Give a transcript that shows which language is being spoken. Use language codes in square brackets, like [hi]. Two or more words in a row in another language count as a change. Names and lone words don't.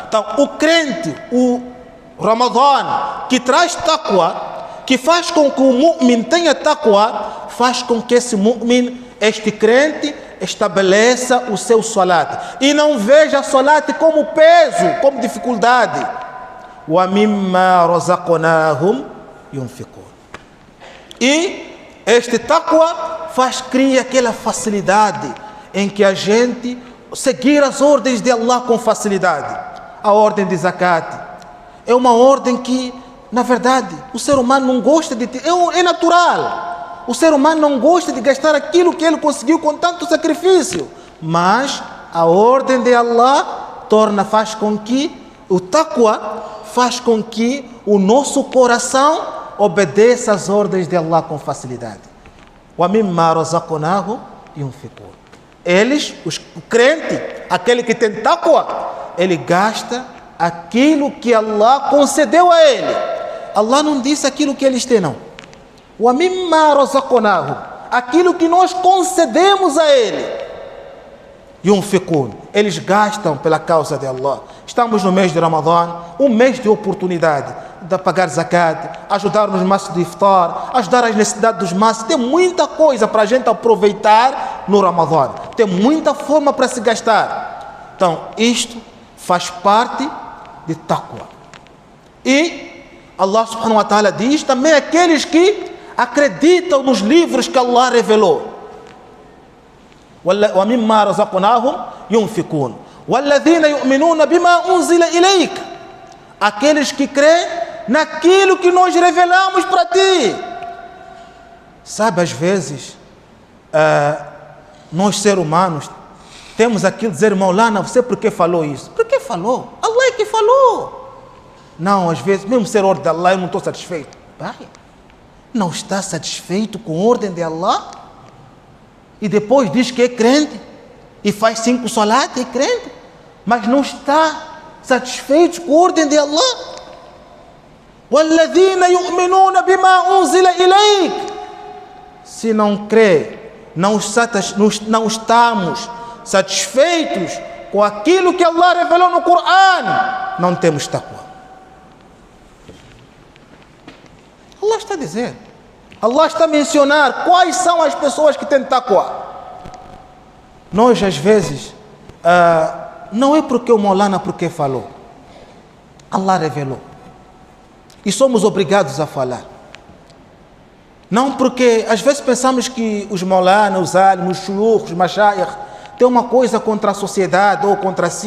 [pt] Então, o crente, o Ramadã, que traz taqwa, que faz com que o mu'min tenha taqwa, faz com que esse mu'min, este crente, estabeleça o seu salat e não veja a salat como peso, como dificuldade. [ar] ومما رزقناهم ينفقون. [pt] E este taqwa cria aquela facilidade em que a gente seguir as ordens de Allah com facilidade. A ordem de zakat é uma ordem que, na verdade, o ser humano não gosta de ter, é natural. O ser humano não gosta de gastar aquilo que ele conseguiu com tanto sacrifício. Mas a ordem de Allah faz com que o taqwa faz com que o nosso coração obedeça às ordens de Allah com facilidade. [ar] ومما رزقناهم ينفقون. [pt] Eles, o crente, aquele que tem taqwa, ele gasta aquilo que Allah concedeu a ele. Allah não disse aquilo que eles têm, não. [ar] ومما رزقناهم, [pt] aquilo que nós concedemos a ele. Yunfiqun, eles gastam pela causa de Allah. Estamos no mês de Ramadã, um mês de oportunidade de pagar zakat, ajudar nos massos de iftar, ajudar as necessidades dos massos. Tem muita coisa para a gente aproveitar no Ramadã. Tem muita forma para se gastar. Então, isto faz parte de taqwa. E Allah [ar] سبحانه وتعالى [pt] diz também aqueles que acreditam nos livros que Allah revelou. [ar] ومما رزقناهم ينفقون. والذين يؤمنون بما أنزل إليك. [pt] Aqueles que creem naquilo que nós revelamos para ti. Sabe, às vezes, nós seres humanos, temos aquilo de dizer, Maulana, você por que falou isso? Por que falou? Allah é que falou. Não, às vezes, mesmo ser ordem de Allah, eu não estou satisfeito. Pai, não está satisfeito com a ordem de Allah? E depois diz que é crente, e faz 5 salat, é crente, mas não está satisfeito com a ordem de Allah? [ar] وَالَّذِينَ يُؤْمِنُونَ بِمَا أُنزِلَ إِلَيْكَ. [pt] Se não crê, não estamos satisfeitos com aquilo que Allah revelou no Coran, não temos taqwa. Allah está a dizer, Allah está a mencionar quais são as pessoas que têm taqwa. Nós às vezes, não é porque o Maulana porque falou, Allah revelou, e somos obrigados a falar. Não porque às vezes pensamos que os Maulana, os alim, os shuyukh, os mashayikh têm uma coisa contra a sociedade ou contra si.